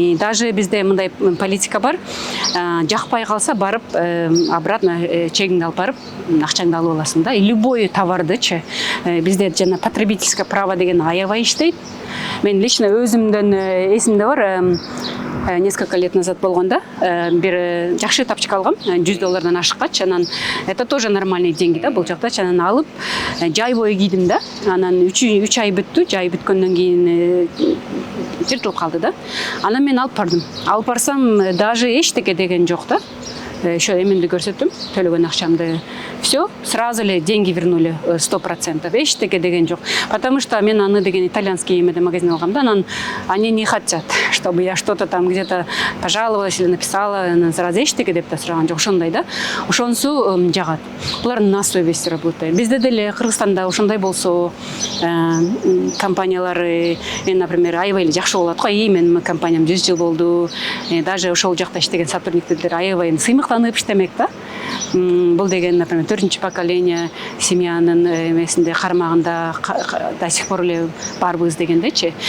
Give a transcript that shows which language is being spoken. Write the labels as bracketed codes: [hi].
[ky] Даже бизде мындай политика бар. Жакпай калса барып обратно чегиңди алып барып акчаңды алып аласың да. Любой товардычы бизде жана потребительское право деген аябай иштейт. Мен лично өзүмдөн эсимде бар. Несколько лет назад болгонда бир жакшы тапчык алгам, $100 ашыккач, анан [ru] это тоже нормальный деньги [ky] да, бул жакта. Анан алып жай бою кийдим да. Анан 3 ай бүттү, жай бүткөндөн кийин жыртылып калды да. Анан мен алып бардым. Алып барсам даже эчтеке деген жок да. Еще эминди көрсөттүм, төлөгөн акчамды. [ru] Все, сразу ли деньги вернули 100%. [ky] Эчтеке деген жок. [ru] Потому что [ky] мен аны деген итальянский эмеде магазин алгам да, [ru] они не хотят, чтобы я что-то там где-то пожаловалась или написала, сразу [ky] эчтеке деп да сураган жок, ошондой да. Ошонусу жагат. Булар [ru] на совесть работает. [ky] Бизде деле Кыргызстанда ошондой болсо компаниялар, например, аябай эле жакшы болот го. Мен компаниям 100 жыл болду. Даже ошол жакта иштеген сотрудниктер аябай сыймыктанып иштемек да. Бул деген, например, 4-нче поколение семьянын эмесинде кармагында [ru] до сих пор [ky] эле барбыз дегендечи.